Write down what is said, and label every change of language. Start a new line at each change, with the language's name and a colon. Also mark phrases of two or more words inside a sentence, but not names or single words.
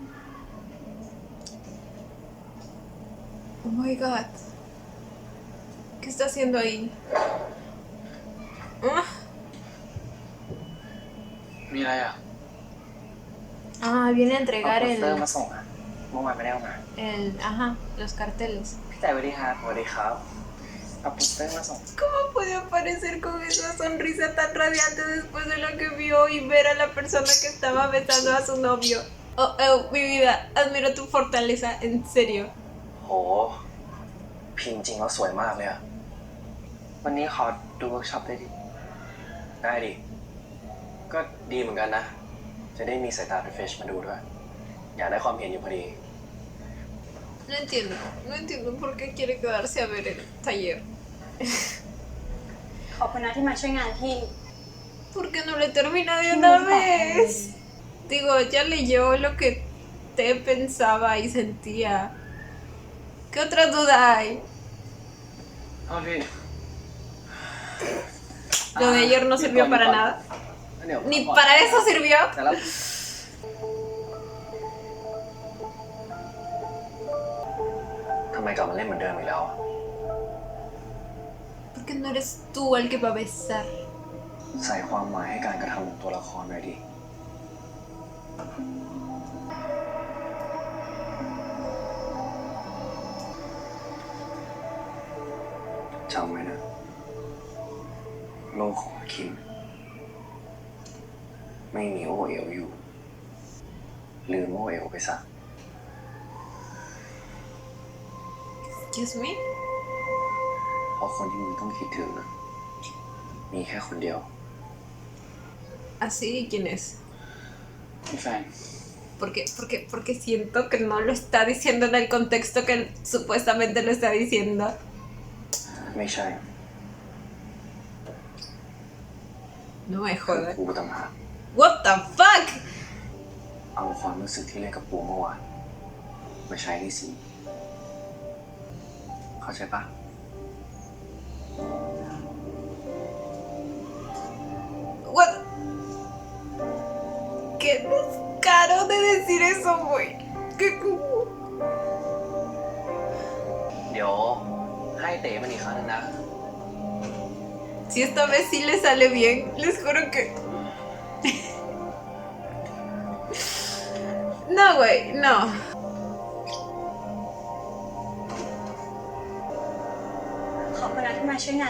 English: Oh my god.
Spanish: ¿Qué está haciendo ahí? Ah,
Thai: มีอะไรอ่ะ
Spanish: viene a
Thai: เอา
Spanish: entregar
Thai: โปสเตอร์
Spanish: el,
Thai: มาส่งอ่ะเมื่อวานไม่ได้เอามา
Spanish: ajá, los carteles.
Thai: พี่แต่สวัสดีครับสวัสดีครับเอาโปสเตอร์มาส่ง
Spanish: ¿Cómo puede aparecer con esa sonrisa tan radiante después de lo que vio y ver a la persona que estaba besando a su novio? Oh, mi vida, admiro tu fortaleza, en serio.
Thai: โหพิมพ์จริงแล้วสวยมากเลยอ่ะ วันนี้ขอดูเวิร์กช็อปได้ดิ ได้ดิ ก็ดีเหมือนกันนะ จะได้มีสายตาเป็นเฟชมาดูด้วย อยากได้ความเห็นอยู่พอดี
Spanish: No entiendo por qué quiere quedarse a ver el taller.
Thai: ขอบคุณนะที่มาช่วยงานพี่
Spanish: ¿Por qué no le termina de una vez? Digo, ya leyó lo que te pensaba y sentía. ¿Qué otra duda hay?
Thai: โทษพี่
Spanish: Lo de ayer no sirvió para nada.
Thai: เดี๋ยว
Spanish: Ni para eso sirvió.
Thai: แต่ละ ทำไมกลับมาเล่นเหมือนเดิมอีกแล้ว
Spanish: Porque no eres tú el que va a besar.
Thai: ใส่ความหมายให้การกระทำของตัวละครหน่อยดิ จำไว้นะ โลกของคิม ไม่มีโอเอ๋วอยู่ ลืมโอเอ๋วไปซะ
English: Excuse me.
Thai: เพราะคนที่มึงต้องคิดถึงนะมีแค่คนเดียว
Spanish: Así, ¿quién es?
Thai: มีแฟน
Spanish: Porque siento que no lo está diciendo en el contexto que él supuestamente lo está diciendo.
Thai: ไม่ใช่
Spanish: No me
Thai: คือ
Spanish: jodas.
Thai: กูต่างหาก
English: What the fuck?
Thai: เอาความรู้สึกที่เล่นกับปูเมื่อวานมาใช้ในซีนเข้าใจปะ
English: What?
Spanish: Qué descaro de decir eso, güey. ¿Qué?
Thai: เดี๋ยวให้เต๋มันอีกครั้งนึงนะ
Spanish: Si esta vez sí le sale bien, les juro que... No, güey, no.
Thai: ขอบคุณนะที่มาช่วยงาน